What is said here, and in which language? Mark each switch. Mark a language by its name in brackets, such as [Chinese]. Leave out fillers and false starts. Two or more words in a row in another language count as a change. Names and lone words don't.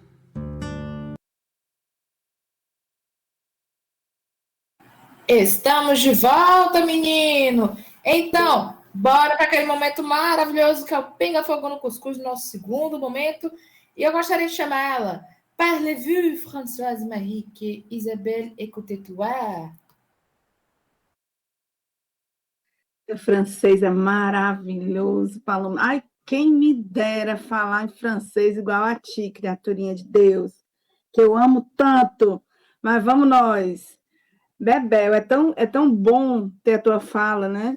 [Portuguese] Estamos de volta, menino! Então, bora para aquele momento maravilhoso que é o Pinga Fogo no Cuscuz, nosso segundo momento. E eu gostaria de chamar ela. [French] Parlez-vous, Françoise Marie, que Isabelle écoutez-toi? [Portuguese] O francês é maravilhoso, Paloma. Ai, quem me dera falar em francês igual a ti, criaturinha de Deus, que eu amo tanto. Mas vamos nós. Bebel, é tão bom ter a tua fala, né?